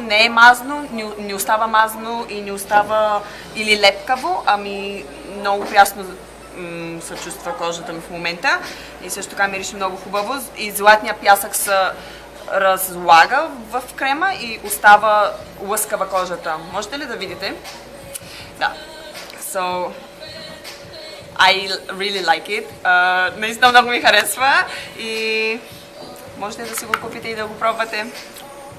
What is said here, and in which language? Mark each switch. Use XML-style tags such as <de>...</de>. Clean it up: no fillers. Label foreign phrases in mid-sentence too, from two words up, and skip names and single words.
<bg>Не е мазно, не остава мазно и не остава или лепкаво, ами много прясно се чувства кожата ми в момента. И също така мирише много хубаво и златния пясък се разлага в крема и остава лъскава кожата. Можете ли да видите? Да.</bg> <en>So, I really like it.</en> <bg>Наистина много ми харесва и можете да си го купите и да го пробвате.</bg>